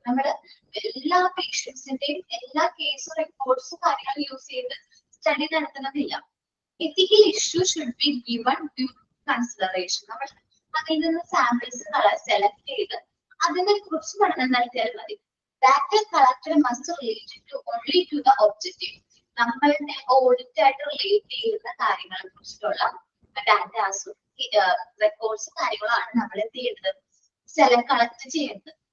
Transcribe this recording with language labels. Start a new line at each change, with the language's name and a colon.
Malayalam: നമ്മുടെ എല്ലാ പേഷ്യൻസിന്റെയും എല്ലാ കേസും റെക്കോർഡ്സും കാര്യങ്ങളും യൂസ് ചെയ്ത് study നടത്തുന്നതില്ല.
English: ethical issue should be given due consideration.
Malayalam: നമ്മൾ അതിൽ നിന്ന് സാമ്പിൾസ് സെലക്ട് ചെയ്ത് അതിനെ കുറിച്ച് പഠനം നടത്തിയാൽ മതി.
English: Data collected must relate to only to the objective.
Malayalam: നമ്മളുടെ ഓഡിറ്റ് ആയിട്ട് റിലേറ്റ് ചെയ്യുന്ന കാര്യങ്ങളെ കുറിച്ചിട്ടുള്ള ഡാറ്റാസും റെക്കോർഡ്സും കാര്യങ്ങളാണ് നമ്മൾ എന്ത് ചെയ്യുന്നത്, കളക്ട് ചെയ്യുന്നത്.